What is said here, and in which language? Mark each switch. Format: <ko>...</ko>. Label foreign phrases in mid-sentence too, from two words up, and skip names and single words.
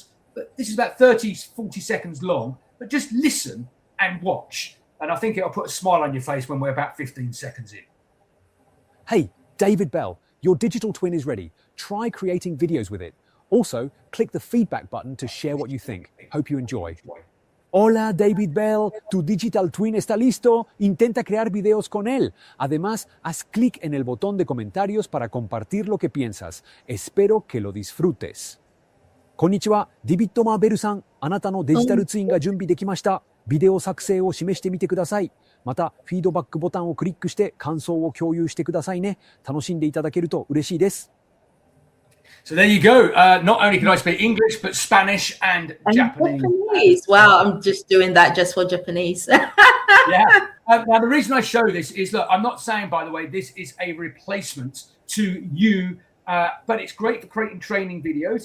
<en>But this is about 30, 40 seconds long, but just listen and watch. And I think it'll put a smile on your face when we're about 15 seconds in. Hey, David Bell, your digital twin is ready. Try creating videos with it. Also, click the feedback button to share what you think. Hope you enjoy.</en> <es>Hola, David Bell, tu</es> <en>digital twin</en> <es>está listo. Intenta crear videos con él. Además, haz clic en el botón de comentarios para compartir lo que piensas. Espero que lo disfrutes.</es> <ja>こんにちは、ディビッド・マーベルさん。あなたのデジタルツインが準備できました。ビデオ作成を示してみてください。また、フィードバックボタンをクリックして感想を共有してくださいね。楽しんでいただけると嬉しいです。</ja> <en>So there you go. Not only can I speak English, but Spanish and Japanese. Japanese. Wow, I'm just doing that just for Japanese. Yeah. Now, the reason I show this is, look, I'm not saying, by the way, this is a replacement to you, but it's great for creating training videos.</en>